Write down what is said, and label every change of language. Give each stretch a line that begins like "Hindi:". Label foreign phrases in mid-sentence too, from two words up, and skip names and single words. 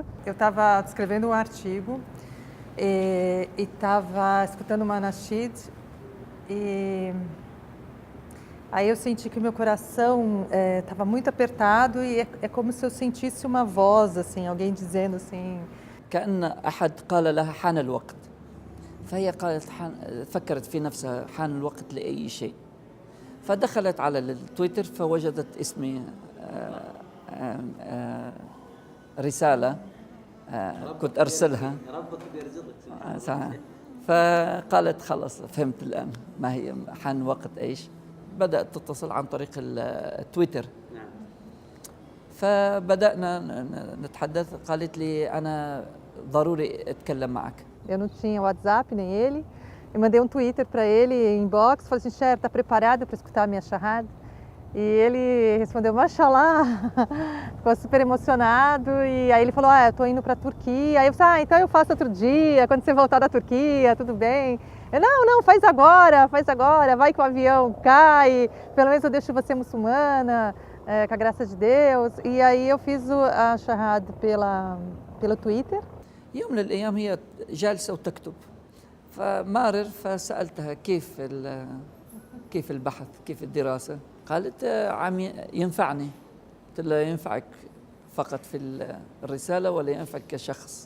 Portuguese: Eu estava escrevendo um artigo e estava escutando uma nasheed e aí eu senti que o meu coração estava muito apertado e é como se eu sentisse uma voz, assim, alguém dizendo assim...
Arabic: كأن أحد قال لها حان الوقت فهي قالت فكرت في نفسها حان الوقت لأي شيء فدخلت على التويتر فوجدت اسمي رسالة كنت أرسلها ربك بيرزقك. فقالت خلاص فهمت الآن ما هي حان وقت إيش. بدأت تتصل عن طريق التويتر. فبدأنا نتحدث. قالت لي أنا ضروري أتكلم معك.
Portuguese: Eu não tinha WhatsApp nem ele. Eu mandei um Twitter para ele, inbox, falei assim: Cher, está preparado para escutar a minha shahada? E ele respondeu: Mashallah, ficou super emocionado. E aí ele falou: eu estou indo para a Turquia. Aí eu falei: então eu faço outro dia, quando você voltar da Turquia, tudo bem. Eu: não, faz agora, vai que o avião cai, pelo menos eu deixo você muçulmana, com a graça de Deus. E aí eu fiz a shahada pelo Twitter.
Arabic: يوم من الأيام هي جالسة وتكتب فمارر فسألتها كيف البحث كيف الدراسة. قالت عم ينفعني. قلت لها: ينفعك فقط في الرسالة ولا ينفعك كشخص؟